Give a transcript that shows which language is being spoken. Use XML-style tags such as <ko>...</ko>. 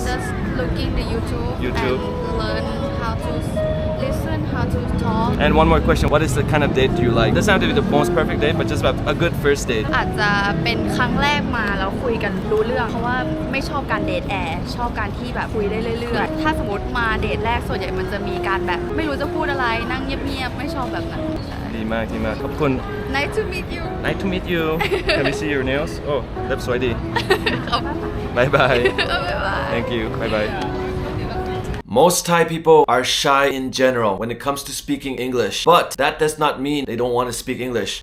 <en>just looking the YouTube and learn how to listen how to talk And one more question What is the kind of date do you like Doesn't have to be the most perfect date but just a good first date</en> <th>อาจจะเป็นครั้งแรกมาแล้วคุยกันรู้เรื่องเพราะว่าไม่ชอบการเดทแอร์ชอบการที่แบบคุยได้เรื่อยๆถ้าสมมติมาเดทแรกส่วนใหญ่มันจะมีการแบบไม่รู้จะพูดอะไรนั่งเงียบๆไม่ชอบแบบนั้น ดีมากขอบคุณ</th> <en>Nice to meet you Nice to meet you Can we see your nails Oh</en> <th>เล็บสวยดี ขอบคุณ</th> <en>Bye bye</en> <th>บ๊ายบาย</th> <en>Thank you Bye bye Most Thai people are shy in general when it comes to speaking English, but that does not mean they don't want to speak English.</en>